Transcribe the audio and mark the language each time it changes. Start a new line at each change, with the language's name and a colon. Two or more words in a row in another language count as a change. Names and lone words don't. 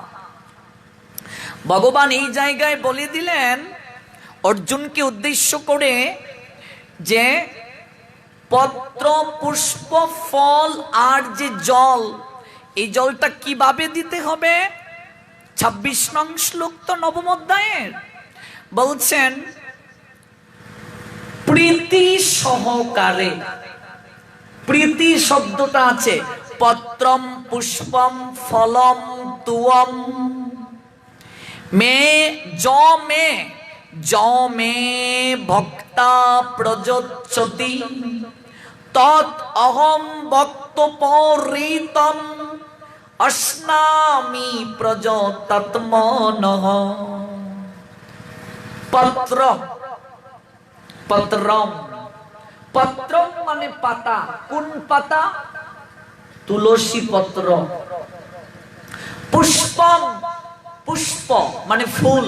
Bangla: ভগবান এই জায়গায় বলে দিলেন অর্জুনকে উদ্দেশ্য করে যে পত্র, পুষ্প, ফল আর যে জল, এই জলটা কিভাবে দিতে হবে। ২৬ নং শ্লোক তো নবম অধ্যায়ের। বলছেন প্রীতি সহকারে, প্রীতি শব্দটা আছে,
Sanskrit: পত্রম পুষ্পম ফলম তুয়ম মে য মে ভক্তা প্রযোচ্যতি তৎ অহম ভক্তপরিতম অশ্নামি প্রযোতত্মনঃ।
Bangla: পত্র, পত্রম, পত্রম মানে পাতা। কোন পাতা? তুলসী পত্র। পুষ্পম, পুষ্প মানে ফুল।